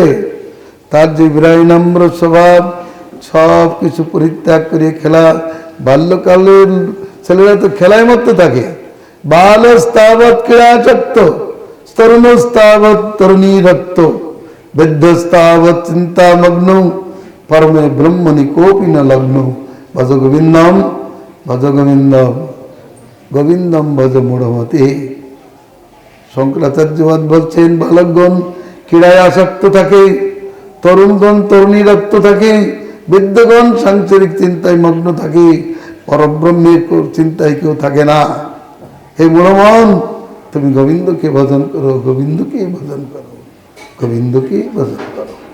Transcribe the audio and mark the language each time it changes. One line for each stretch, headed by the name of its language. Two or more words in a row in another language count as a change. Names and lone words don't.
Bangla: তার যে বিনম্র স্বভাব, সব কিছু পরিত্যাগ করে খেলা। বাল্যকালের ছেলেরা তো খেলায় মত্ত থাকে।
Sanskrit: বালস্তাবৎ ক্রীড়াসক্ত, তরুণস্তাবৎ তরুণীরক্ত, বৃদ্ধস্তাবৎ চিন্তামগ্ন, পরমে ব্রহ্মণি কোপি ন লগ্ন। ভজ গোবিন্দম ভজ গোবিন্দম, গোবিন্দম ভজ মূঢ়মতে।
Bangla: শঙ্করাচার্যবাদ বলছেন বালকগণ ক্রীড়ায় আসক্ত থাকে, তরুণগণ তরুণীরক্ত থাকে, বৃদ্ধগণ সাংসারিক চিন্তায় মগ্ন থাকে, পরব্রহ্মের চিন্তায় কেউ থাকে না। হে মূঢ়মন, তুমি গোবিন্দকে ভজন করো, গোবিন্দকে ভজন করো, গোবিন্দকে ভজন করো।